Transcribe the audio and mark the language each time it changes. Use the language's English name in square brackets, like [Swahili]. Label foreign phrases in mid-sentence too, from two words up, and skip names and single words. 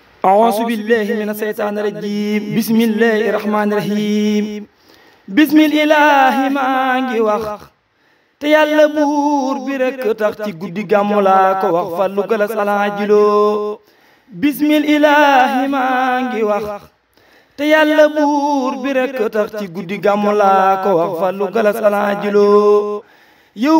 [Arabic] أعوذ بالله من الشيطان الرجيم بسم الله [Wolof] الرحمن الرحيم بسم الله maa ngi wax te yàlla buur bi rekk tax ci guddi gàmmu laa ko wax Fallou Galass Alaajiloo bismillahi maa ngi wax te yàlla buur bi rekk tax ci guddi gàmmu laa ko wax Fallou Galass Alaajiloo yow